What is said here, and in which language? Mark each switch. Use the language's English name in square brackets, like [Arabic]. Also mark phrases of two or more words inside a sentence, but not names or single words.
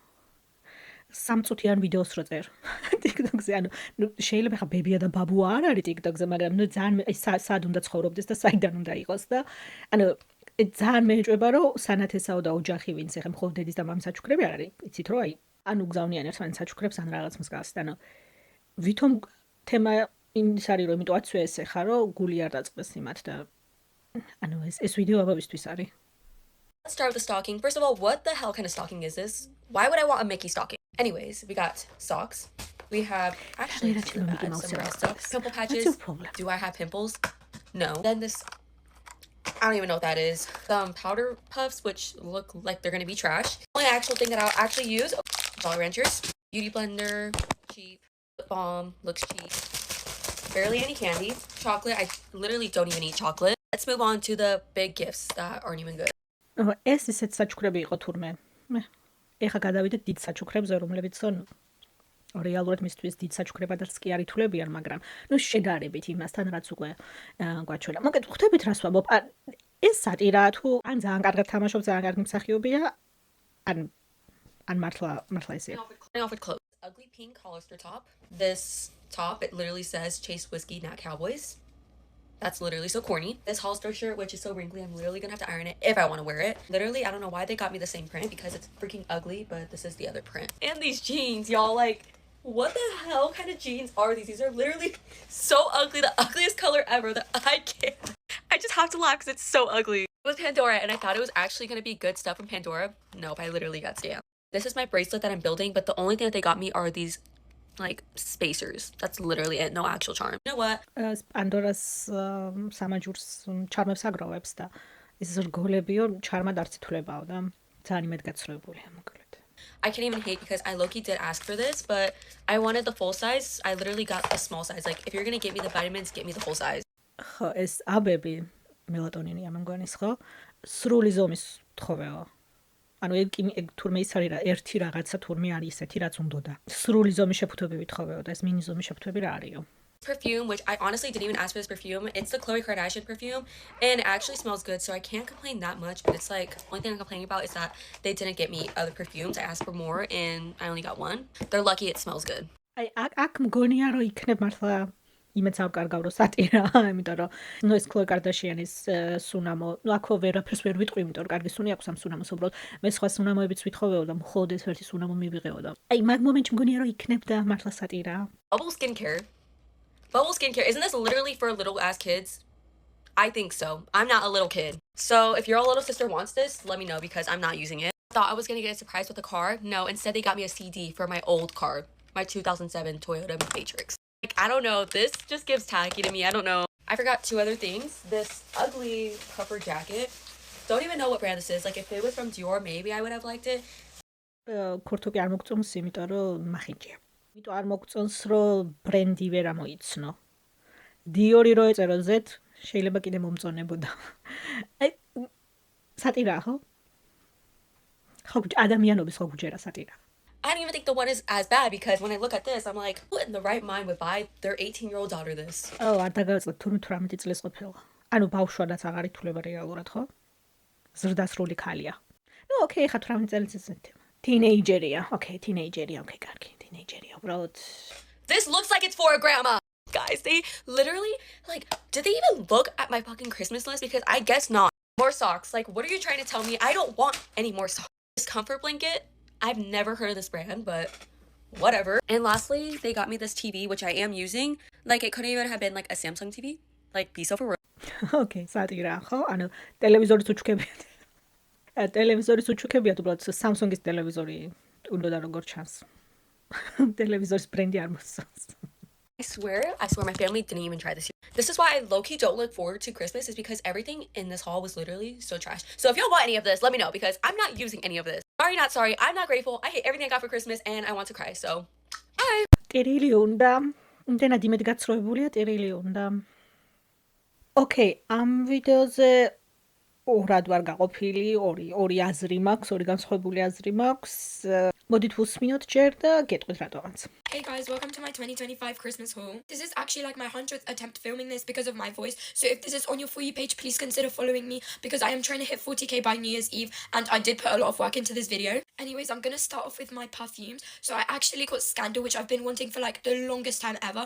[Georgian] სამწუთიან ვიდეოს რო წერ TikTok-ზე, ანუ შეიძლება ხა ბებია და ბაბუა არ არის TikTok-ზე, მაგრამ ძალიან სად უნდა ცხოვრობდეს და საიდან უნდა იყოს და ანუ ძალიან მეეჭვება რომ სანათესაო და ოჯახი ვინც ეხა მხოლოდ დედის და მამის საჩუქრები არ არის, იცით რომ აი ანუ გზავნიან ერთმანეთს საჩუქრებს ან რაღაც მსგავსს, ანუ ვითომ თემა იმის არის რომ იმიტომ აცვია ეს ეხა რომ გული არ დაწყდეს იმათ და ანუ ეს ვიდეო აბავისთვის არის. [English] Let's start with the stocking. First of all, what the hell kind of stocking is this? Why would I want a Mickey stocking? Anyways, we got socks. We have actually some brown stuff. Pimple patches. Do I have pimples? No. Then this, I don't even know what that is. Some powder puffs, which look like they're going to be trash. Only actual thing that I'll actually use, Jolly Ranchers. Beauty blender, cheap. Lip balm, looks cheap. Barely any candy. Chocolate, I literally don't even eat chocolate. Let's move on to the big gifts that aren't even good. [Georgian] ეს ისეთ საჩუქრები იყო თურმე. ეხა გადავიდეთ დიდ საჩუქრებზე, რომლებიც რეალურად მისთვის დიდ საჩუქრებადაც კი არ ითვლებიან, მაგრამ შედარებით იმასთან, რაც უკვე გვაჩვენა. მოკეთ ხვდებით რას ვამბობ? ეს სატირაა თუ ან ძალიან კარგად თამაშობს, ძალიან კარგი მსახიობია, ან მართლა ესეა. [English] Starting off with clothes. Ugly pink Hollister top. This top, it literally says Chase Whiskey, not Cowboys. That's literally so corny. This Hollister shirt, which is so wrinkly, I'm literally gonna have to iron it if I want to wear it. Literally, I don't know why they got me the same print because it's freaking ugly, but this is the other print. And these jeans, y'all, like, what the hell kind of jeans are these? These are literally so ugly, the ugliest color ever that I can't. I just have to laugh because it's so ugly. It was Pandora, and I thought it was actually gonna be good stuff from Pandora. Nope, I literally got scammed. This is my bracelet that I'm building, but the only thing that they got me are these like spacers. That's literally it. No actual charm. You know what? [Georgian] პანდორას სამაჯურს ჩარმებს აგროვებს და ეს რგოლებიო ჩარმად არც ითვლებაო და ძალიან იმედგაცრუებულია მოკლედ. [English] I can't even hate because I low-key did ask for this, but I wanted the full size. I literally got the small size. Like, if you're gonna give me the vitamins, get me the full size. [Georgian] ხო, ეს აბები მელატონინია მგონის ხო? სრული ზომის თხოვეო. ანუ ეგ თურმე ის არის რა ერთი რაღაცა თურმე არის ესეთი რაც უნდოდა. სრული ზომის შეფუთვები თხოვეო და ეს მინი ზომის შეფუთვები რა არისო? [English] Perfume, which I honestly didn't even ask for this perfume. It's the Khloe Kardashian perfume, and it actually smells good, so I can't complain that much. But it's like, only thing I'm complaining about is that they didn't get me other perfumes. I asked for more, and I only got one. They're lucky it smells good. [Georgian] აი აქ მგონია რომ იქნებ მართლა იმეც არ კარგავ რომ სატირა, იმიტომ რომ ნუ ეს Khloe Kardashian-ის სუნამო, ნუ აქო ვერაფერს ვერ ვიტყვი, იმიტომ რომ კარგი სუნი აქვს ამ სუნამოს უბრალოდ. მე სხვა სუნამოებიც ვითხოვეო და მხოლოდ ეს ერთი სუნამო მივიღეო და აი მაგ მომენტში მგონია რომ იქნებდა მართლა სატირა. [English] Bubble skincare. Bubble skincare. Isn't this literally for little ass kids? I think so. I'm not a little kid. So if your little sister wants this, let me know because I'm not using it. Thought I was gonna get a surprise with a car. No, instead they got me a CD for my old car, my 2007 Toyota Matrix. Like, I don't know. This just gives tacky to me. I don't know. I forgot two other things. This ugly puffer jacket. Don't even know what brand this is. Like, if it was from Dior, maybe I would have liked it. [Georgian] ქორთობი არ მოგწონს, იმიტომ რომ მახინჯია. იმიტომ არ მოგწონს, რომ ბრენდი ვერ ამოიცნო. დიორი რო ეწერო Z, შეიძლება კიდე მომწონებოდა. აი სატირაა ხო? ხო ადამიანობის ხო გუჯერა სატირა. [English] I don't even think the one is as bad because when I look at this, I'm like, who in the right mind would buy their 18-year-old daughter this? [Georgian] არ დაგავიწყდა თურმე 18 წლის ყოფილა. ანუ ბავშვადაც აღარ ითვლება რეალურად, ხო? ზრდასრული ქალია. ნუ ოკეი, ხა 18 წელიც ესეთი. Teenagerია. Okay, teenagerია. Okay, კარგი, teenagerია. უბრალოდ [English] This looks like it's for a grandma. Guys, they literally, like, did they even look at my fucking Christmas list? Because I guess not. More socks. Like, what are you trying to tell me? I don't want any more socks. This comfort blanket, I've never heard of this brand, but whatever. And lastly, they got me this TV, which I am using. Like, it couldn't even have been, like, a Samsung TV. Like, be so for real. [Georgian] Okay, სატირა, ხო? ანუ ტელევიზორის უჩუქებიათ. ტელევიზორის უჩუქებიათ, უბრალოდ Samsung-ის ტელევიზორი უნდა როგორ ჩანს. ტელევიზორის ბრენდი არ მოსწონს. [English] I swear my family didn't even try this year. This is why I low-key don't look forward to Christmas is because everything in this haul was literally so trash. So if y'all want any of this, let me know because I'm not using any of this. Sorry, not sorry. I'm not grateful. I hate everything I got for Christmas and I want to cry. So, bye. [Georgian] ტერილი უნდა. იმდენად იმედგაცრუებულია ტერილი უნდა. Okay, ამ ვიდეოზე ორად ვარ გაყოფილი, ორი აზრი მაქვს, ორი განსხვავებული აზრი მაქვს. მოდით ვუსმინოთ ჯერ და გეტყვით რატომაც. [English] Hey guys, welcome to my 2025 Christmas haul. This is actually like my 100th attempt filming this because of my voice. So if this is on your For You page, please consider following me because I am trying to hit 40k by New Year's Eve and I did put a lot of work into this video. Anyways, I'm going to start off with my perfumes. So I actually got Scandal, which I've been wanting for like the longest time ever.